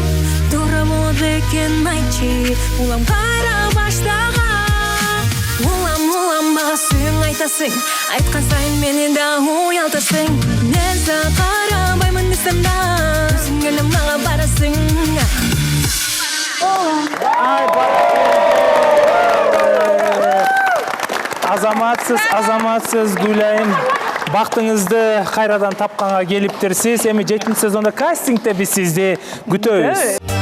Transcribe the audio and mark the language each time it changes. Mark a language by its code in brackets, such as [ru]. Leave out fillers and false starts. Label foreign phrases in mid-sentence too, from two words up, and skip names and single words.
[kk] Тура болып екен айтшы, улам қайра баштаған. Улам, бағасын айтасың, айтқан сайын мені де ұялтасың. Мен саған қарамаймын десем да, өзің әлі маған барасың. [ky] Азаматсыз Гүлайым. Бактыңызды кайрадан тапканга келиптирсиз. Эми 7-сезонда кастингде биз сизди күтөбүз.